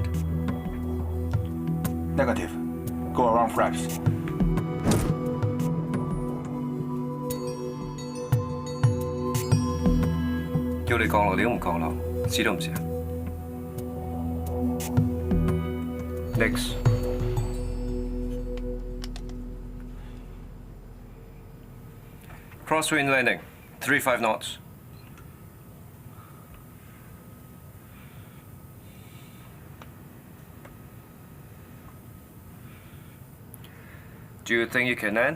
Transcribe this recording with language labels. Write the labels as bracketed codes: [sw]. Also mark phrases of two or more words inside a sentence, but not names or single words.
[en] Negative. Go around flaps. [yue] 叫你降落你都唔降落，試都唔試啊 ！Next. [en] Crosswind landing, 35 knots. Do you think you can land?